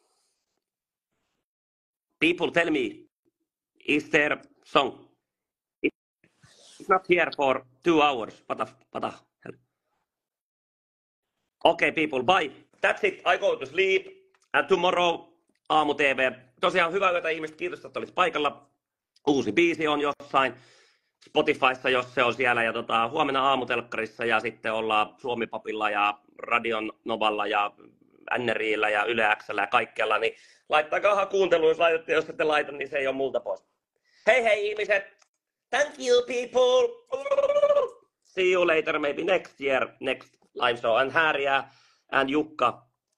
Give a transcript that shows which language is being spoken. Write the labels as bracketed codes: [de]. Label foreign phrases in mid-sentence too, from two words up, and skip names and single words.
[en] People tell me, is there song? It's not here for 2 hours. What the hell? Okay, people, bye. That's it. I go to sleep. And tomorrow Aamu TV. [fi] Tosiaan hyvää yötä ihmiset. Kiitos, että olit paikalla. Uusi biisi on jossain Spotifyssa, jos se on siellä. Ja huomenna aamutelkkarissa ja sitten ollaan Suomi-papilla ja Radion Novalla ja NRI:llä ja Yle X:llä ja kaikkialla. Niin laittakaa kuunteluun, jos laitatte, jos ette laita, niin se ei ole multa pois. Hei ihmiset! [en] Thank you people! See you later, maybe next year, next live show. And Käärijä and Jukka.